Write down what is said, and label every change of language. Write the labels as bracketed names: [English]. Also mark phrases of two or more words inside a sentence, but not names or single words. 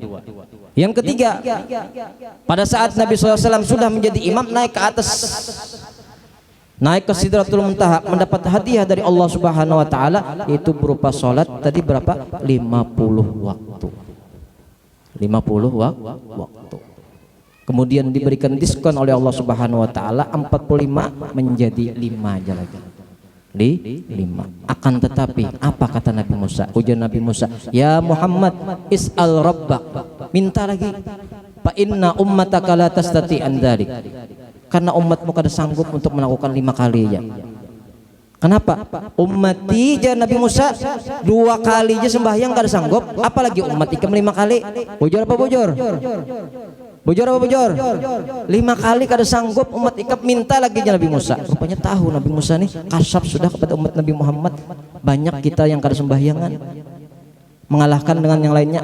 [Indonesian] Yang ketiga, pada saat Nabi SAW sudah menjadi imam, naik ke atas, naik ke Sidratul Muntaha, mendapat hadiah dari [Arabic] الله سبحانه وتعالى, [Indonesian] itu berupa salat tadi berapa? 50 waktu. 50 waktu. Kemudian diberikan diskon oleh [Arabic] الله سبحانه وتعالى [Indonesian] 45 menjadi 5 aja lagi. 5. Akan tetapi apa kata Nabi Musa? Ujar Nabi Musa, [Arabic] "يا محمد، اسأل ربك." [Indonesian] Minta lagi. [Arabic] فإن أمتك لا تستطيع عن ذلك. [Indonesian] Karena umatmu kada sanggup untuk melakukan 5 kali ya. [Banjar] Kenapa? Ummati aja Nabi Musa 2 kali aja sembahyang kada sanggup, apalagi umat ikam 5 kali. Bujur apa bujur? Bujur apa bujur? 5 kali kada sanggup umat ikam, minta lagi aja Nabi Musa. Rupanya tahu Nabi Musa nih kasap sudah kepada umat Nabi Muhammad. Banyak kita yang kada sembahyangan, mengalahkan dengan yang lainnya.